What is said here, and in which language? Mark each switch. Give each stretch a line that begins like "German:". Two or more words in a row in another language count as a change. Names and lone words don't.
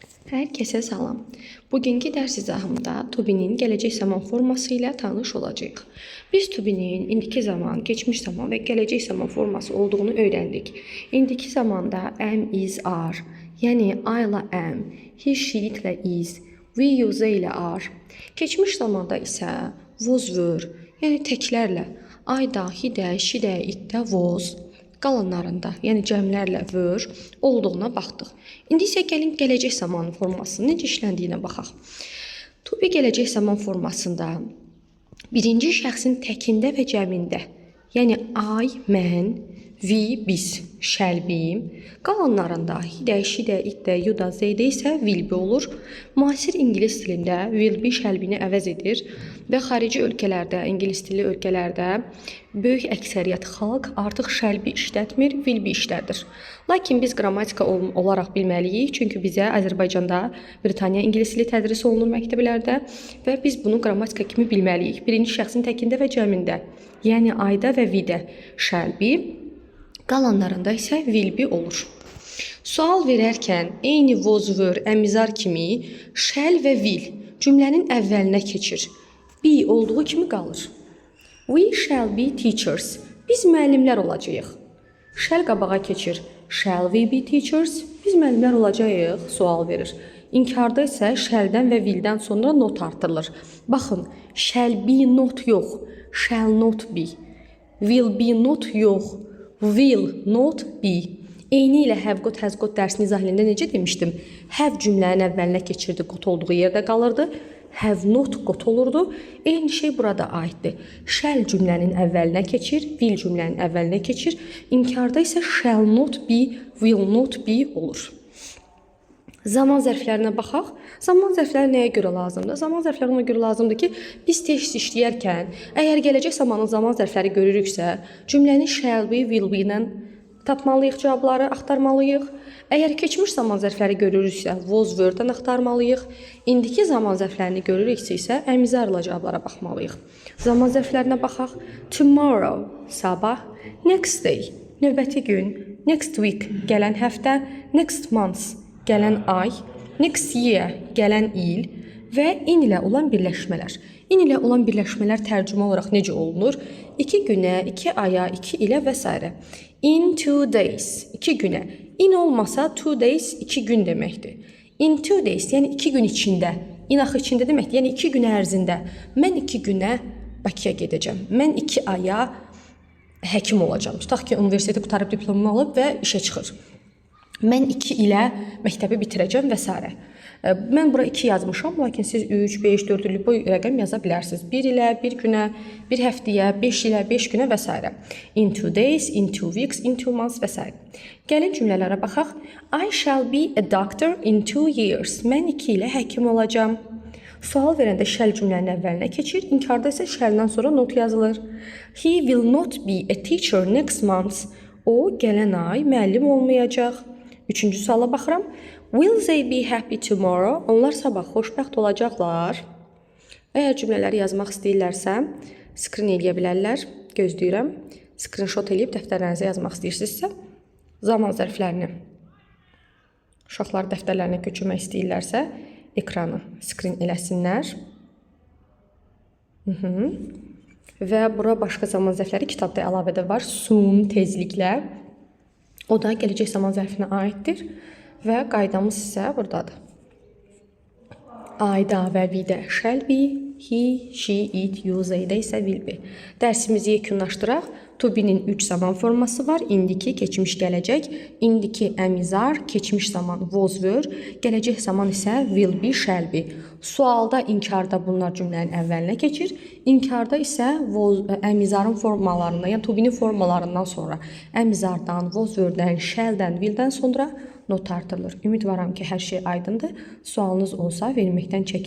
Azerbaijani: Hər kəsə salam. Bugünkü dərs izahımda
English: to be'nin
Azerbaijani: gələcək zaman forması ilə tanış olacağıq. Biz
English: to be'nin
Azerbaijani: indiki zaman, keçmiş zaman və gələcək zaman forması olduğunu öyrəndik. İndiki zamanda
English: am, is, are,
Azerbaijani: yəni I ilə am,
English: he, she
Azerbaijani: ilə is,
English: we, you, they
Azerbaijani: ilə are. Keçmiş zamanda isə
English: was, were,
Azerbaijani: yəni təklərlə I də, he də, she də, it də, was qalanlarında, yəni cəmlərlə were olduğuna baxdıq. İndi isə gəlin gələcək zaman formasının necə işləndiyinə baxaq.
English: To be
Azerbaijani: gələcək zaman formasında birinci şəxsin təkində və cəmində, yəni I, mən, we, biz,
English: shall be,
Azerbaijani: qalanlarında he də, she də, it də, you da, they də isə
English: will be
Azerbaijani: olur. Müasir ingilis dilində
English: will be, shall be-ni
Azerbaijani: əvəz edir və xarici ölkələrdə, ingilis dilli ölkələrdə böyük əksəriyyət xalq artıq
English: shall be
Azerbaijani: işlətmir,
English: will be
Azerbaijani: işlədir. Lakin biz qrammatika olaraq bilməliyik, çünki bizə Azərbaycanda Britaniya ingilis dili tədris olunur məktəblərdə və biz bunu qrammatika kimi bilməliyik. Birinci şəxsin təkində və cəmində, yəni I-da və we-də
English: shall be,
Azerbaijani: qalanlarında isə
English: will be
Azerbaijani: olur. Sual verərkən eyni
English: was, were,
Azerbaijani: əmizar kimi shall və will cümlənin əvvəlinə keçir. Be olduğu kimi qalır.
English: We shall be teachers.
Azerbaijani: Biz müəllimlər olacağıq. Shall qabağa keçir.
English: Shall we be teachers?
Azerbaijani: Biz müəllimlər olacağıq. Sual verir. İnkarda isə shall-dən və will-dən sonra not artırılır. Baxın,
English: shall be not yox. Shall not be. Will be not yox. Will not be.
Azerbaijani: Eyni ilə have got, has got dərsinin izahında necə demişdim? Have cümlənin əvvəlinə keçirdi, got olduğu yerdə qalırdı.
English: Have not got
Azerbaijani: olurdu. Eyni şey burada aiddir. Shall cümlənin əvvəlinə keçir, will cümlənin əvvəlinə keçir. İnkarda isə
English: shall not be, will not be
Azerbaijani: olur. Zaman zərflərinə baxaq. Zaman zərfləri nəyə görə lazımdır? Zaman zərfləri ona görə lazımdır ki, biz test işləyərkən, əgər gələcək zamanın zaman zərfləri görürüksə, cümləni
English: shall be, will be
Azerbaijani: ilə tapmalıyıq, cavabları axtarmalıyıq. Əgər keçmiş zaman zərfləri görürüksə,
English: was, were-dən
Azerbaijani: axtarmalıyıq. İndiki zaman zərflərini görürüksə isə əmizarla cavablara baxmalıyıq. Zaman zərflərinə baxaq. Tomorrow, sabah.
English: Next day,
Azerbaijani: növbəti gün.
English: Next week,
Azerbaijani: gələn həftə.
English: Next month,
Azerbaijani: gələn ay.
English: Next year,
Azerbaijani: gələn il. Və in ilə olan birləşmələr. In ilə olan birləşmələr tərcümə olaraq necə olunur? 2 günə, 2 aya, 2 ilə və s.
English: In 2 days,
Azerbaijani: 2 günə. In olmasa 2 days 2 gün deməkdir.
English: In 2 days,
Azerbaijani: yəni 2 gün içində. In axı içində deməkdir, yəni 2 gün ərzində. Mən 2 günə Bakıya gedəcəm. Mən 2 aya həkim olacağam. Tutaq ki, universiteti qutarıb diplomumu alıb və işə çıxır. Mən 2 ilə məktəbi bitirəcəm və s. Mən bura 2 yazmışam, lakin siz 3, 5, 4 illik bu rəqəm yaza bilərsiniz. 1 ilə, 1 günə, 1 həftəyə, 5 ilə, 5 günə və s.
English: In 2 days, in 2 weeks, in 2 months
Azerbaijani: və s. Gəlin cümlələrə baxaq.
English: I shall be a doctor in 2 years.
Azerbaijani: Mən 2 ilə həkim olacağam. Sual verəndə shall cümlənin əvvəlinə keçir, inkarda isə shall-dan sonra not yazılır.
English: He will not be a teacher next month.
Azerbaijani: O, gələn ay müəllim olmayacaq. Üçüncü suala baxıram.
English: Will they be happy tomorrow?
Azerbaijani: Onlar sabah xoşbəxt olacaqlar. Əgər cümlələri yazmaq istəyirlərsə, screen eləyə bilərlər. Gözləyirəm. Screenshot eləyib dəftərlərinizə yazmaq istəyirsinizsə, zaman zərflərini, uşaqlar dəftərlərinə köçürmək istəyirlərsə, ekranı screen eləsinlər. Və bura başqa zaman zərfləri kitabda əlavədə var. Soon, tezliklə. O da gələcək zaman zərfinə aiddir. Və qaydamız isə buradadır.
English: I-da və we-də shall be, he, she, it, you,
Azerbaijani: they-də isə
English: will be.
Azerbaijani: Dərsimizi yekunlaşdıraq.
English: To be-nin
Azerbaijani: 3 zaman forması var. İndiki, keçmiş, gələcək. İndiki əmizar, keçmiş zaman
English: was, were,
Azerbaijani: gələcək zaman isə
English: will be, shall be.
Azerbaijani: Sualda, inkarda bunlar cümlənin əvvəlinə keçir. İnkarda isə əmizarın formalarından, yəni
English: to be-nin
Azerbaijani: formalarından sonra əmizardan,
English: was, were-dən,
Azerbaijani: shall-dən, will-dən sonra not artırılır. Ümidvaram ki, hər şey aydındır. Sualınız olsa verməkdən çəkinməyin.